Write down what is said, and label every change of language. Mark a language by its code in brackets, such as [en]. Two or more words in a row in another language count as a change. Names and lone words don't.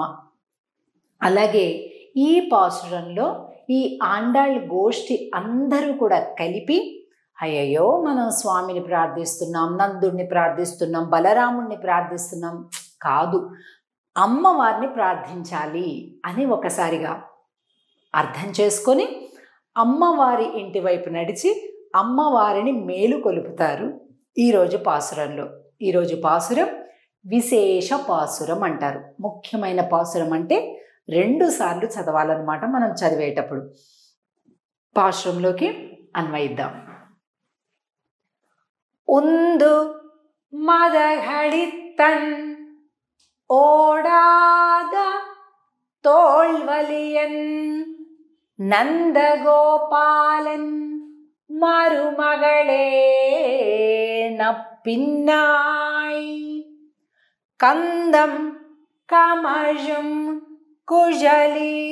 [te] అలాగే ఈ పాసురంలో ఈ ఆండాళ్ గోష్ఠి అందరూ కూడా కలిపి అయ్యయ్యో మనం స్వామిని ప్రార్థిస్తున్నాం, నందుడిని ప్రార్థిస్తున్నాం, బలరాముణ్ణి ప్రార్థిస్తున్నాం కాదు, అమ్మవారిని ప్రార్థించాలి అని ఒకసారిగా అర్థం చేసుకొని అమ్మవారి ఇంటి వైపు నడిచి అమ్మవారిని మేలు కొలుపుతారు ఈరోజు పాసురంలో. ఈరోజు పాసురం విశేష పాసురం అంటారు. ముఖ్యమైన పాసురం అంటే 2 సార్లు చదవాలన్నమాట మనం చదివేటప్పుడు. పాసురంలోకి అన్వయిద్దాం. [ta] உந்து மதகளித்தன் ஓடாத தோள்வலியன் நந்தகோபாலன் மருமகளே நப்பின்னாய் கந்தம் கமழும் குழலி